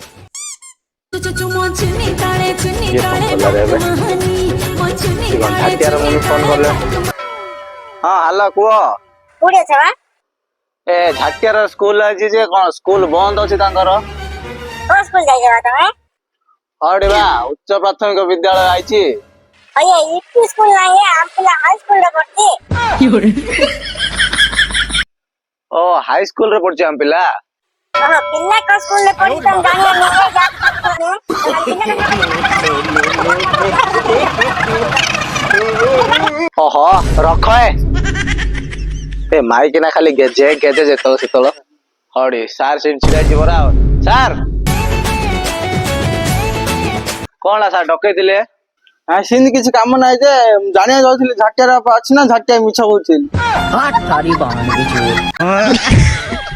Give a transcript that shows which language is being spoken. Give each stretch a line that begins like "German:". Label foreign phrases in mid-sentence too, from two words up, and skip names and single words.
Odia: ଝାଟିଆର ମମି ଫୋନ କଲେ। ହଁ ହ୍ୟାଲୋ କୁହ। କୋଉଠି ଅଛ ବା? ଏ ଝାଟିଆର ସ୍କୁଲ ଆଜି ଯେ କଣ ସ୍କୁଲ ବନ୍ଦ ଅଛି ତାଙ୍କର। କୋଉ ସ୍କୁଲ ଯାଇଛ ବା ତମେ? ହଉଠି ବା ଉଚ୍ଚ ପ୍ରାଥମିକ ବିଦ୍ୟାଳୟ ଆଇଛି।
Hindi: अये यूपी स्कूल नहीं है, हम पिला
English: high school
Hindi: रे पढ़ती।
Odia: ଓ
English: high school
Odia: ରେ ପଢୁଛି ଆମ ପିଲା।
Hindi: हां पिल्ला का स्कूल रे पढ़ती तुम जानिए नहीं है
Odia: ଓହୋ ରଖ ଏ ମାଇକି ନା ଖାଲି ଗେଜେ ଗେଜେ ଯେତେବେଳେ ସେତେବେଳେ। ହଉଠି ସାର୍ ସେଠି ଛିଡା ହେଇଛି ପରା। ସାର୍ କଣ ସାର୍ ଡକେଇଥିଲେ? ସେମିତି କିଛି କାମ ନାହିଁ ଯେ ଜାଣିବାକୁ ଯାଉଥିଲି ଝାଟିଆର ଅଛି ନା ଝାଟିଆ ମିଛ କହୁଥିଲି।